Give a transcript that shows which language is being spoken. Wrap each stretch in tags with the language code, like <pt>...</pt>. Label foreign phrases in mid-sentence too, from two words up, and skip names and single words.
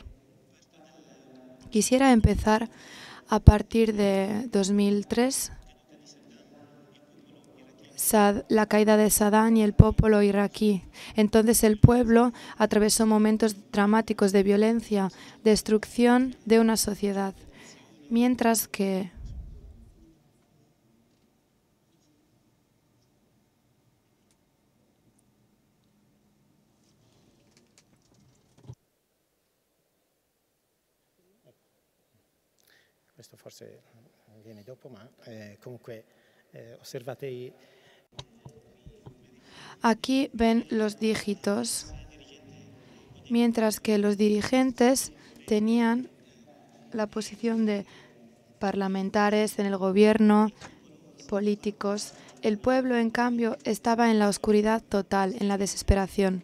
<es>Quisiera empezar a partir de 2003, la caída de Saddam y el pueblo iraquí. Entonces el pueblo atravesó momentos dramáticos de violencia, destrucción de una sociedad, mientras que</es> <it>questo forse viene dopo, ma comunque osservate.</it> <es>Aquí ven los dígitos, mientras que los dirigentes tenían la posición de parlamentares en el gobierno, políticos. El pueblo, en cambio, estaba en la oscuridad total, en la desesperación.</es>